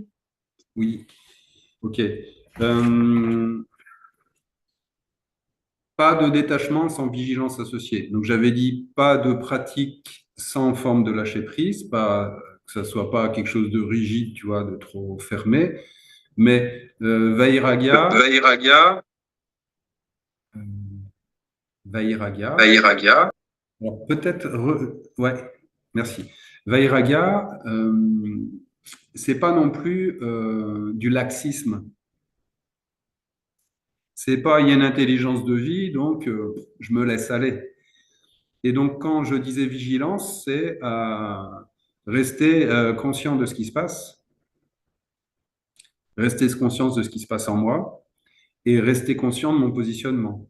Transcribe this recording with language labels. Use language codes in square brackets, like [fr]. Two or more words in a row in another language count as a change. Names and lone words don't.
[fr] oui, ok. Euh, Pas de détachement sans vigilance associée. Donc j'avais dit pas de pratique sans forme de lâcher prise, pas que ça soit pas quelque chose de rigide, tu vois, de trop fermé, mais vairagya, Vairagya, euh, vairagya. vairagya. Alors peut-être, ouais, merci. Vairagya, c'est pas non plus du laxisme. C'est pas il y a une intelligence de vie, donc je me laisse aller. Et donc, quand je disais vigilance, c'est rester conscient de ce qui se passe, rester conscient de ce qui se passe en moi et rester conscient de mon positionnement.